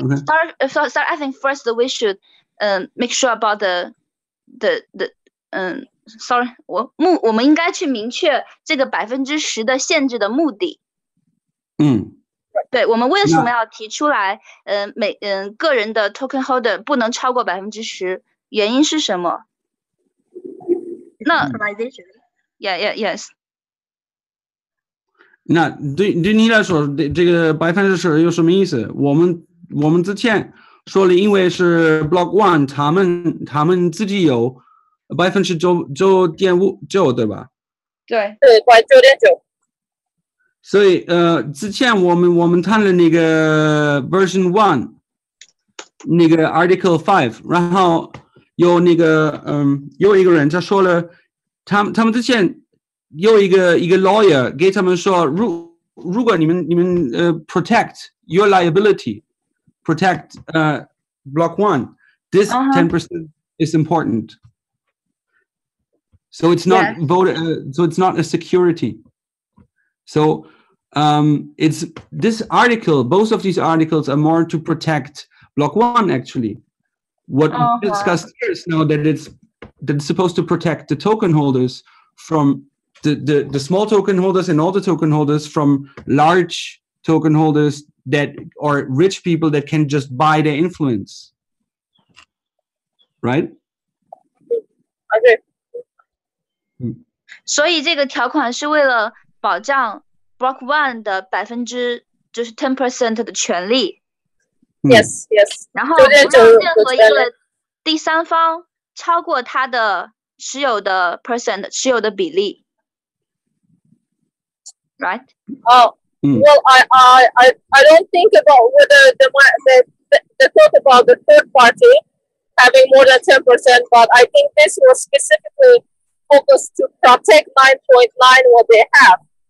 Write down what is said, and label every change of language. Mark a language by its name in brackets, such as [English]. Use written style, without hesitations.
[English] Sorry, I think first we should make sure about the sorry， [Chinese] 我们应该去明确这个10%的限制的目的。对，我们为什么要提出来？个人的 token holder 不能超过10%，原因是什么？ [English] 那 yes。 [Chinese] 那对你来说，这个10%有什么意思？我们之前说了，因为是 Block One， 他们自己有9.59%，对吧？对，9.9%。所以之前我们谈了那个 Version 1， 那个 Article 5， 然后有那个有一个人他说了，他们之前有一个 lawyer 给他们说，如果你们 [English] protect your liability, protect Block 1, this 10% is important. So it's not so it's not a security. So it's this article, both of these articles are more to protect Block 1 actually. What we discussed here is now that it's supposed to protect the token holders from the small token holders and all the token holders from large token holders that or rich people that can just buy their influence. Right? Okay. [Chinese] 所以这个条款是为了保障 Block 1的就是10% 的权利。 [English] Yes. [Chinese] 然后不让任何一个第三方超过他的持有的比例。 [English] Right? Well, I don't think about whether the talk about the third party having more than 10%, but I think this was specifically focused to protect 9.9 what they have.